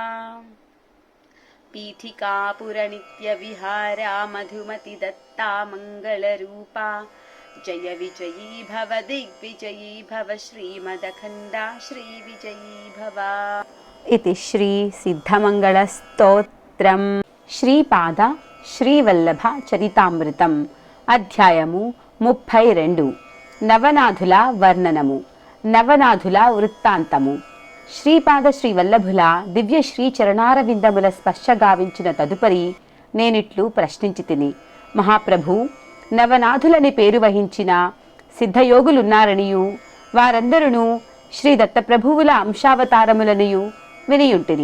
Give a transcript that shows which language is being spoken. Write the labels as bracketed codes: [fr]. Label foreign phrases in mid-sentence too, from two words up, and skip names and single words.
[sa] पीठिकापुर नित्य विहारा मधुमति दत्ता मंगलरूपा। जय विजयी भव दिग्विजयी भव श्रीमदखण्डा श्रीविजयी भव। इति श्री सिद्धमंगलस्तोत्रम् [te] శ్రీపాద శ్రీవల్లభ చరితామృతం అధ్యాయము 32 నవనాథుల వర్ణనము నవనాథుల వృత్తాంతము. శ్రీపాద శ్రీవల్లభుల దివ్య శ్రీ చరణారవిందముల స్పర్శ గావించిన తదుపరి నేనిట్లు ప్రశ్నించి తిని, మహాప్రభు, నవనాథులని పేరు వహించిన సిద్ధయోగులున్నారనియు వారందరూ శ్రీ దత్తప్రభువుల అంశావతారములనియు వినియుంటిని.